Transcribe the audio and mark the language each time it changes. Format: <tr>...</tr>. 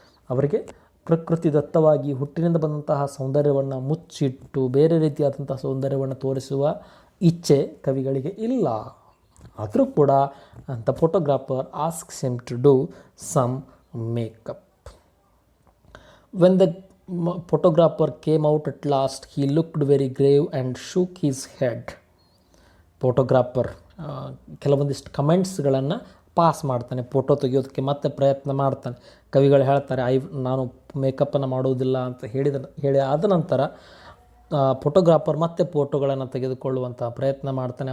<kn>ಅವರಿಗೆ ಪ್ರಕೃತಿ ದತ್ತವಾಗಿ ಹುಟ್ಟಿನಿಂದ ಬಂದಂತಹ ಸೌಂದರ್ಯವನ್ನು ಮುಚ್ಚಿಟ್ಟು ಬೇರೆ ರೀತಿಯಾದಂತಹ ಸೌಂದರ್ಯವನ್ನು ತೋರಿಸುವ ಇಚ್ಛೆ ಕವಿಗಳಿಗೆ ಇಲ್ಲ. ಆದರೂ ಕೂಡ</kn> <en>The photographer asks him to do some makeup. When the photographer came out at last, he looked very grave and shook his head.</en> <kn>Photographer ಕೆಲವೊಂದಿಷ್ಟು ಕಮೆಂಟ್ಸ್ಗಳನ್ನು ಪಾಸ್ ಮಾಡ್ತಾನೆ, ಫೋಟೋ ತೆಗೆಯೋದಕ್ಕೆ ಮತ್ತೆ ಪ್ರಯತ್ನ ಮಾಡ್ತಾನೆ. ಕವಿಗಳು ಹೇಳ್ತಾರೆ, ನಾನು ಮೇಕಪ್ಪನ್ನು ಮಾಡುವುದಿಲ್ಲ ಅಂತ ಹೇಳಿ ಆದ ನಂತರ ಫೋಟೋಗ್ರಾಫರ್ ಮತ್ತೆ ಫೋಟೋಗಳನ್ನು ತೆಗೆದುಕೊಳ್ಳುವಂಥ ಪ್ರಯತ್ನ ಮಾಡ್ತಾನೆ.</kn>